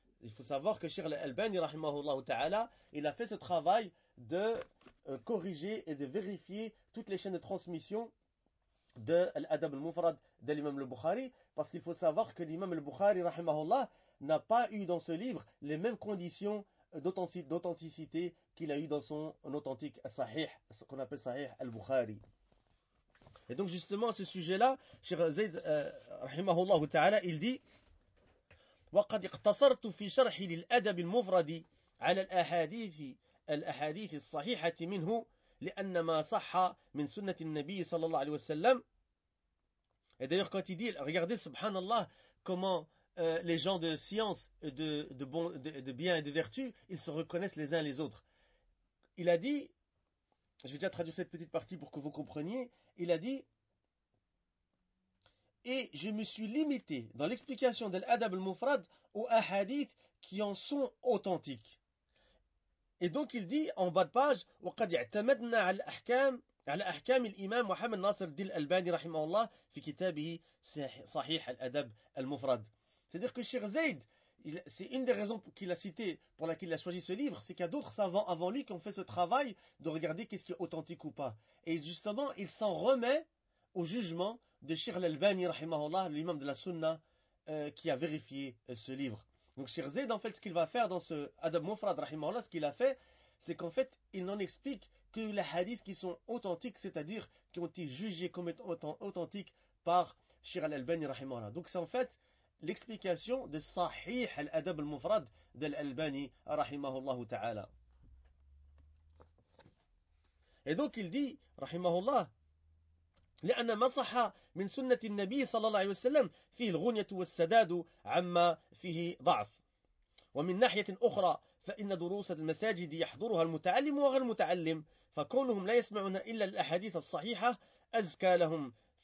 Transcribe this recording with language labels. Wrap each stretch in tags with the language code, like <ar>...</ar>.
<fr>Il faut savoir que Cheikh Al-Albani, rahimahullah ta'ala, il a fait ce travail de corriger et de vérifier toutes les chaînes de transmission de l'adab al-mufrad de l'imam al-Bukhari, parce qu'il faut savoir que l'imam al-Bukhari, rahimahullah, n'a pas eu dans ce livre les mêmes conditions d'authenticité qu'il a eu dans son authentique sahih, ce qu'on appelle sahih al-Bukhari. Et donc justement, à ce sujet-là, Cheikh Zayd, rahimahullah ta'ala, il dit</fr> <ar>« وَقَدْ اِقْتَصَرْتُ فِي شَرْحِ لِلْأَدَبِ الْمُفْرَدِ عَلَى الْأَحَادِيثِ الأحاديث الصحيحة منه لأن ما صح من سنة النبي صلى الله عليه وسلم.</ar> <fr>Et d'ailleurs quand il dit, regardez subhanallah comment les gens de science et de bien et de vertu, ils se reconnaissent les uns les autres. Il a dit, je vais déjà traduire cette petite partie pour que vous compreniez, il a dit, et je me suis limité dans l'explication de l'adab al-mufrad aux ahadith qui en sont authentiques. Et donc il dit en bas de page,</fr> <ar>وَقَدْ اَعْتَمَدْنَا عَلَى أَحْكَامِ الْإِمَامِ مُحَمَّدْ نَاصِرْ دِلْ أَلْبَانِ رَحِمَهُ اللَّهِ فِي كِتَابِهِ صَحِيحَ الْأَدَبِ الْمُفْرَدِ.</ar> <fr>C'est-à-dire que Cheikh Zayd, c'est une des raisons qu'il a cité, pour laquelle il a choisi ce livre, c'est qu'il y a d'autres savants avant lui qui ont fait ce travail de regarder qu'est-ce qui est authentique ou pas. Et justement, il s'en remet au jugement de Cheikh Al-Albani, rahimahullah, l'imam de la Sunna, qui a vérifié ce livre. Donc Cheikh Zayd, en fait, ce qu'il va faire dans ce Adab Mufrad, rahimahullah, ce qu'il a fait, c'est qu'en fait, il n'en explique que les hadiths qui sont authentiques, c'est-à-dire qui ont été jugés comme étant authentiques par Cheikh Al-Albani, rahimahullah. Donc c'est en fait l'explication de Sahih Al-Adab Al-Mufrad de l'Albani, rahimahullah ta'ala. Et donc il dit, rahimahullah,</fr> <ar>لأن ما صح من سنة النبي صلى الله عليه وسلم فيه الغنية والسداد عما فيه ضعف ومن ناحية أخرى فإن دروس المساجد يحضرها المتعلم وغير المتعلم فكونهم لا يسمعون إلا الأحاديث الصحيحة أزكى لهم</ar>